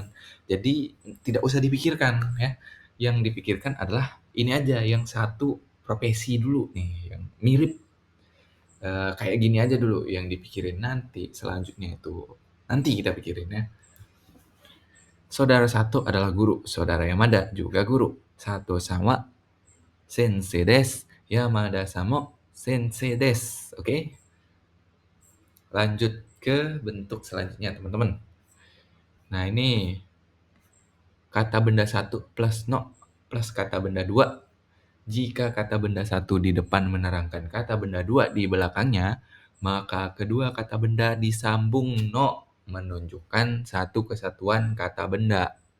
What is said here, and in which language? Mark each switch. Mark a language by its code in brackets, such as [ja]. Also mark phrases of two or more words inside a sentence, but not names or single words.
[id] Jadi tidak usah dipikirkan ya. Yang dipikirkan adalah ini aja, yang satu profesi dulu nih, yang mirip kayak gini aja dulu yang dipikirin, nanti selanjutnya itu nanti kita pikirin ya. Saudara Sato adalah guru, saudara Yamada juga guru. [ja] 佐藤様先生です、山田様先生です, Yamada sama sensei desu. Oke? [id] Lanjut ke bentuk selanjutnya, teman-teman. Nah, ini kata benda 1 plus no plus kata benda 2. Jika kata benda 1 di depan menerangkan kata benda 2 di belakangnya, maka kedua kata benda disambung no menunjukkan satu kesatuan kata benda.